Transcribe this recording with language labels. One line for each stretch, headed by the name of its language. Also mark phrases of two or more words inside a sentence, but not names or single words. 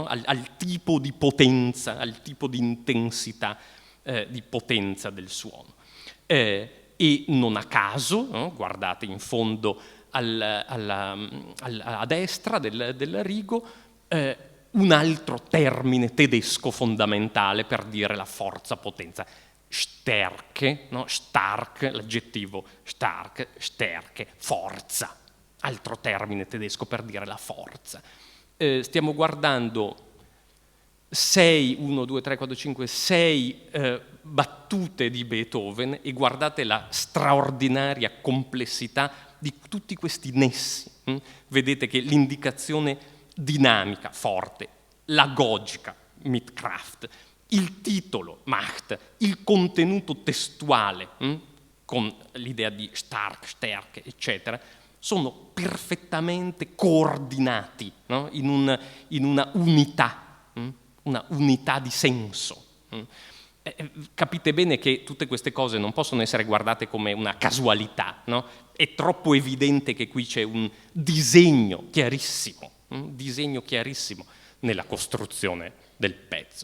Italian: al tipo di potenza, al tipo di intensità di potenza del suono. E non a caso, no? Guardate in fondo a destra del rigo, un altro termine tedesco fondamentale per dire la forza, potenza, Stärke, no? Stark, l'aggettivo stark, Stärke, forza, altro termine tedesco per dire la forza. Stiamo guardando 1, 2, 3, 4, 5, 6 battute di Beethoven e guardate la straordinaria complessità di tutti questi nessi. Vedete che l'indicazione dinamica, forte,
German: l'agogica, mit Kraft,
Italian: il titolo, Macht, il contenuto testuale, con l'idea di stark, stärke, eccetera, sono perfettamente coordinati, no? in una unità di senso. Capite bene che tutte queste cose non possono essere guardate come una casualità, no? È troppo evidente che qui c'è un disegno chiarissimo nella costruzione del pezzo.